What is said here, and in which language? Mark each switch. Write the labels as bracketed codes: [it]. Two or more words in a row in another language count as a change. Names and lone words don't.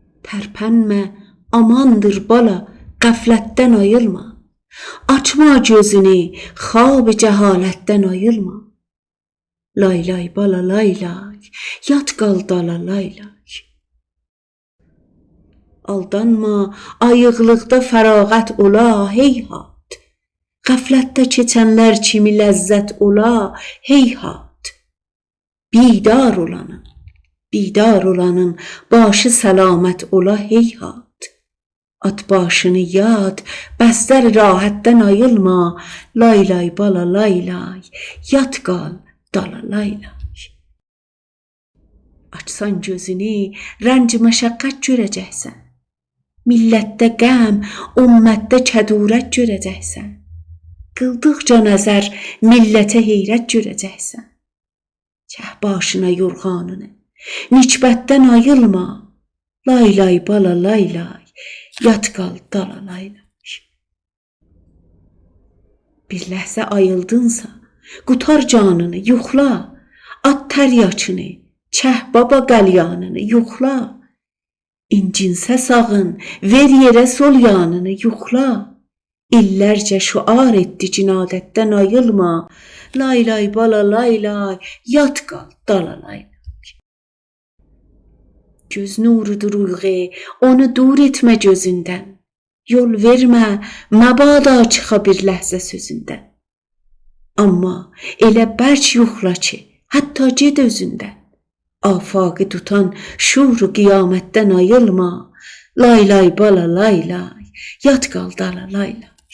[az] Tərpənmə, amandır bala, qəflətdən ayılma. Açma gözünü, xab-ı cəhalətdən ayılma. Lay lay bala lay lay, yat qal dala lay lay. Aldanma, ayıqlıqda fərağət ola, heyhat. Qəflətdə keçənlər kimi ləzzət ola, heyhat. Bidar olanın başı səlamət ola, heyhat. At başını yad, bəstər rahətdən ayılma. Lay lay bala lay lay, yat qal dala lay lay. Açsan gözünü, rənc məşəqqət görəcəksən. Millətdə qəm, ümmətdə kədurət görəcəksən. Qıldıqca nəzər, millətə heyrət görəcəksən. Kəh başına yorğanını, nikbətdən ayılma. Lay lay bala lay lay, yat qal dala lay lay. Bir ləhzə ayıldınsa, qutar canını, yuxla. At təryaçını, kəh baba qəlyanını, yuxla. İncinsə sağın, ver yerə sol yanını, yuxla. İllərcə şüar etdi cinadətdən ayılma. Lay lay bala lay lay, yat qal dala lay lay. Göz nurudur uyğu, onu dur etmə gözündən. Yol vermə, məbada çıxa bir ləhzə sözündən. Amma elə bərk yuxla ki, hətta ged özündən. Afaqı tutan şuru qiyamətdən ayılma. Lay lay bala lay lay, yat qal dala lay lay.